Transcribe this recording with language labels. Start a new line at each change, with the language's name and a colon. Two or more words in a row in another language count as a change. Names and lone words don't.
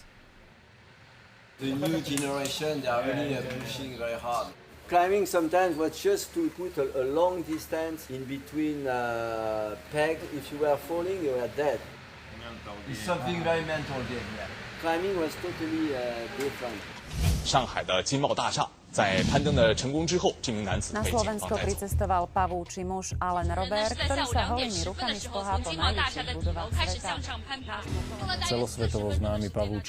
English: The new generation, they are really pushing very hard. Climbing sometimes was just to put a long distance in between pegs. If you were falling, you were dead. It's something very mental game. Yeah. Climbing was totally different.
Chinese: 上海的金茂大厦在攀登的成功之后，这名男子
Slovak: Na
Chinese: 被警方
Slovak: Slovensko
Chinese: 带走。
Slovak: pricestoval pavúči muž Alain Robert, ktorý sa holými rukami šplhá po najvyšších budovách sveta. Celosvetovo známy pavúči.